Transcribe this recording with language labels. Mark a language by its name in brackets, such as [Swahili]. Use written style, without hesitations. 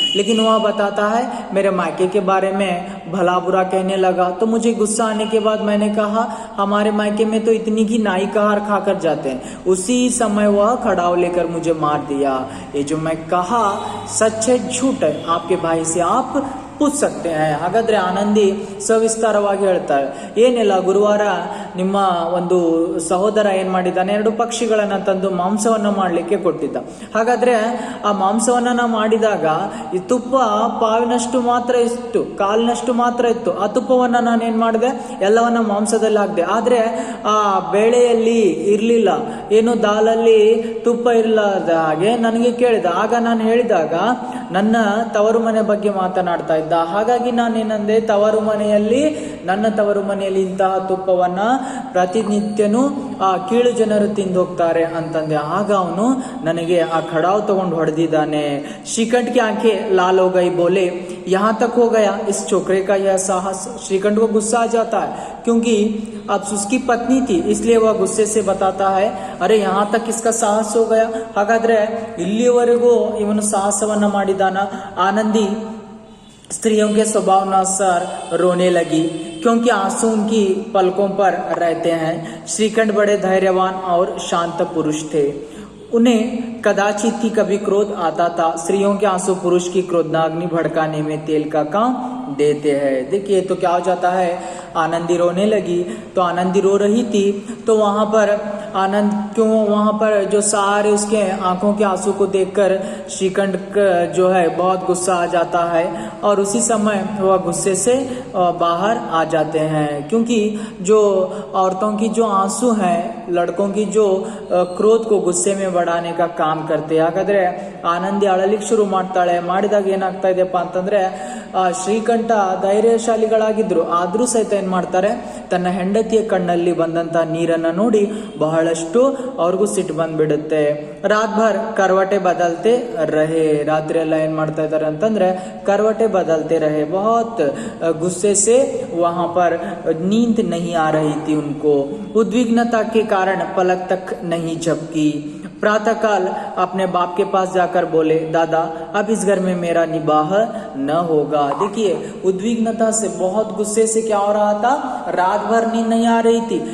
[Hindi] लेकिन वह बताता है मेरे मायके के बारे में भला बुरा कहने लगा. तो मुझे गुस्सा आने के बाद मैंने कहा, हमारे मायके में तो इतनी घी नाई कहार खाकर जाते हैं. उसी समय वह खड़ाव लेकर मुझे मार दिया. ये जो मैं कहा सच है झूठ है, आपके भाई से आप पूछ सकते हैं. [Kannada] ಹಾಗಾದ್ರೆ ಆನಂದಿ ಸವಿಸ್ತಾರವಾಗಿ ಹೇಳ್ತಾರೆ, ಏನಿಲ್ಲ, ಗುರುವಾರ ನಿಮ್ಮ ಒಂದು ಸಹೋದರ ಏನ್ ಮಾಡಿದ್ದಾನೆ, 2 ಪಕ್ಷಿಗಳನ್ನ ತಂದು ಮಾಂಸವನ್ನ ಮಾಡ್ಲಿಕ್ಕೆ ಕೊಟ್ಟಿದ್ದ. ಹಾಗಾದ್ರೆ ಆ ಮಾಂಸವನ್ನ ಮಾಡಿದಾಗ ಈ ತುಪ್ಪ ಪಾವಿನಷ್ಟು ಮಾತ್ರ ಇತ್ತು, ಕಾಲಿನಷ್ಟು ಮಾತ್ರ ಇತ್ತು. ಆ ತುಪ್ಪವನ್ನ ನಾನು ಏನ್ ಮಾಡಿದೆ, ಎಲ್ಲವನ್ನ ಮಾಂಸದಲ್ಲಿ ಹಾಕಿದೆ. ಆದ್ರೆ ಆ ಬೇಳೆಯಲ್ಲಿ ಇರ್ಲಿಲ್ಲ, ಏನು ದಾಲಲ್ಲಿ ತುಪ್ಪ ಇರಲಾದ ಹಾಗೆ ನನಗೆ ಕೇಳಿದ. ಆಗ ನಾನು ಹೇಳಿದಾಗ ನನ್ನ ತವರು ಮನೆ ಬಗ್ಗೆ ಮಾತನಾಡ್ತಾ ಇದ್ದ. ಹಾಗಾಗಿ ನಾನೇನಂದೆ, ನನ್ನ ತವರು ಮನೆಯಲ್ಲಿ ಇಂತಹ ತುಪ್ಪವನ್ನ ಪ್ರತಿನಿತ್ಯನೂ ಆ ಕೀಳು ಜನರು ತಿಂದು ಹೋಗ್ತಾರೆ ಅಂತಂದೆ. ಆಗ ಅವನು ನನಗೆ ಆ ಖಡಾವ್ ತಗೊಂಡು ಹೊಡೆದಿದ್ದಾನೆ. [Hindi] श्रीकंठ की आंखें लाल हो गई, बोले यहाँ तक हो गया इस छोकरे का यह साहस. श्रीकंठ को गुस्सा आ जाता है, क्योंकि अब उसकी पत्नी थी, इसलिए वह गुस्से से बताता है, अरे यहाँ तक इसका साहस हो गया. [Kannada] ಹಾಗಾದ್ರೆ ಇಲ್ಲಿಯವರೆಗೂ ಇವನು ಸಾಹಸವನ್ನ ಮಾಡಿದಾನ. [Hindi] आनंदी स्त्रियों के स्वभावानुसार रोने लगी, क्योंकि आंसू उनकी पलकों पर रहते हैं. श्रीकंठ बड़े धैर्यवान और शांत पुरुष थे. उन्हें कदाचित ही कभी क्रोध आता था. स्त्रियों के आंसू पुरुष की क्रोधाग्नि भड़काने में तेल का काम देते हैं. देखिए तो क्या हो जाता है, आनंदी रोने लगी. तो आनंदी रो रही थी, तो वहां पर वहां पर जो सारे उसके आंखों के आंसू को देखकर श्रीकंठ जो है बहुत गुस्सा आ जाता है, और उसी समय वह गुस्से से बाहर आ जाते हैं. क्योंकि जो औरतों की जो आंसू हैं, लड़कों की जो क्रोध को गुस्से में बढ़ाने का काम करते. [Kannada] ಹಾಗಾದ್ರೆ ಆನಂದಿ ಅಳಲಿಕ್ಕೆ ಶುರು ಮಾಡ್ತಾಳೆ. ಮಾಡಿದಾಗ ಏನಾಗ್ತಾ ಇದೆಯಪ್ಪ ಅಂತಂದ್ರೆ, ಶ್ರೀಕಂಠ ಧೈರ್ಯಶಾಲಿಗಳಾಗಿದ್ರು, ಆದ್ರೂ ಸಹಿತ ಏನ್ ಮಾಡ್ತಾರೆ, ತನ್ನ ಹೆಂಡತಿಯ ಕಣ್ಣಲ್ಲಿ ಬಂದಂತ ನೀರನ್ನ ನೋಡಿ ಬಹಳಷ್ಟು ಅವ್ರಿಗೂ ಸಿಟ್ಟು ಬಂದ್ಬಿಡುತ್ತೆ. [Hindi] ರಾತ್ ಭರ್ ಕರ್ವಟೆ ಬದಲ್ತೆ ರಹೆ. [Kannada] ರಾತ್ರಿ ಎಲ್ಲ ಏನ್ ಮಾಡ್ತಾ ಇದಾರೆ ಅಂತಂದ್ರೆ [Hindi] करवटे बदलते रहे. बहुत गुस्से से वहां पर नींद नहीं आ रही थी उनको. उद्विग्नता के कारण पलक तक नहीं झपकी. प्रातःकाल अपने बाप के पास जाकर बोले, दादा अब इस घर में मेरा निबाह न होगा. देखिए उद्विग्नता से, बहुत गुस्से से क्या हो रहा था, रात भर नींद नहीं आ रही थी.